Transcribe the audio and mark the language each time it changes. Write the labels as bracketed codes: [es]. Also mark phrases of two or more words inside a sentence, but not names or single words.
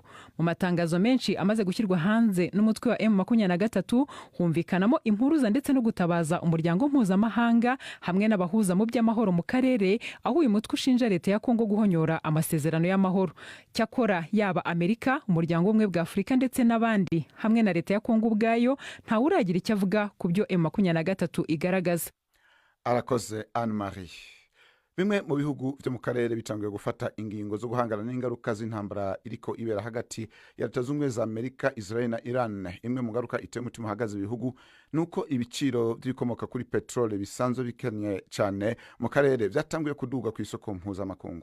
[rw] Mu matangazo menshi amaze gushyirwa hanze n'umutwe wa M23 humvikanamo impuruza ndetse no gutabaza umuryango mpuzamahanga hamwe n'abahuza mu by'amahoro mu karere, aho uyu mutwe ushinja leta ya Kongo guhonyora amasezerano y'amahoro. Cyakora yaba Amerika, umuryango umwe bwa Afurika ndetse n'abandi hamwe na leta ya Kongo ubwayo ntawe uragira icyo avuga ku byo M23 igaragaza. [rn] Arakoze Anne Marie. Bimwe mu bihugu byo mu karere bitangiye gufata ingingo zo guhangana n'ingaruka z'intambara iriko ibera hagati ya Leta Zunze Ubumwe za Amerika, Israel na Iran. Imwe mu ngaruka iteye umutima hagaze ibihugu nuko ibiciro by'ibikomoka kuri petrole bisanzwe bikennye cyane mu karere byatangiye kuduga ku isoko mpuzamakungu.